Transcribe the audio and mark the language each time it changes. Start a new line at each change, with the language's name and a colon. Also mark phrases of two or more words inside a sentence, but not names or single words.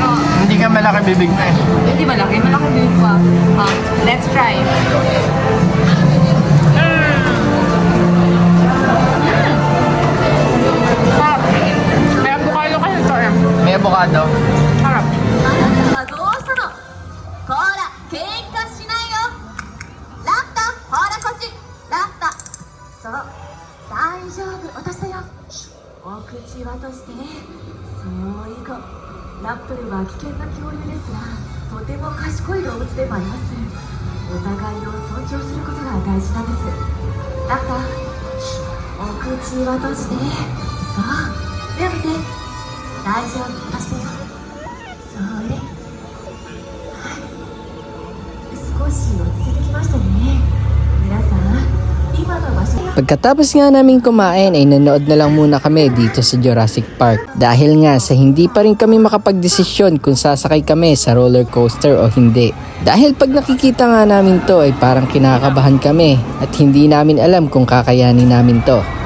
Filipino: Hindi ka malaki bibig na eh. hindi malaki. Malaki bibig ko.
English: Let's try.
Filipino: May avocado kayo to eh. May avocado. Harap.
Japanese: どうしたのほら喧嘩しないよラッタほらこっちラッタそう大丈夫私だよお口は閉じてそういう子ラプトルは危険な恐竜ですがとても賢い動物でもありますお互いを尊重することが大事なんですラッタお口は閉じてそう目を見て大丈夫私だよそれ少し落ち着いてきましたね皆さん今の場所
Filipino: Pagkatapos nga namin kumain ay nanood na lang muna kami dito sa Jurassic Park. Dahil nga sa hindi pa rin kami makapagdesisyon kung sasakay kami sa
English: roller coaster
Filipino: o hindi. Dahil pag nakikita nga namin to ay parang kinakabahan kami at hindi namin alam kung kakayanin namin to.